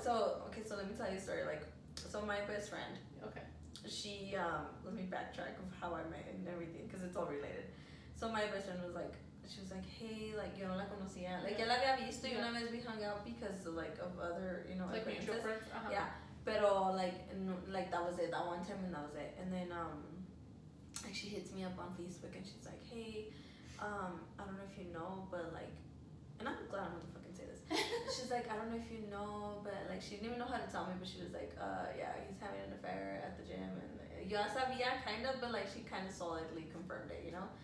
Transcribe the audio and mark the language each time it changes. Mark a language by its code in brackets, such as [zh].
[en] So let me tell you a story. Like, so my best friend. Okay. She let me backtrack of how I met and everything because it's all related. So my best friend was like, she was like, hey, like [es] yo no la conocía. [en] Like, [es] ya la había visto y una vez [en] we hung out because like of other, like mutual friends. Yeah. Pero like that was it. That one time and that was it. And then like she hits me up on Facebook and she's like, hey, I don't know if you know, but like, and I'm glad I'm gonna fucking say this. She's like, I don't know if you know, but like, she didn't even know how to tell me, but she was like, yeah, he's having an affair at the gym, and [es] yo sabía [en] kind of, but like she kind of solidly confirmed it, you know?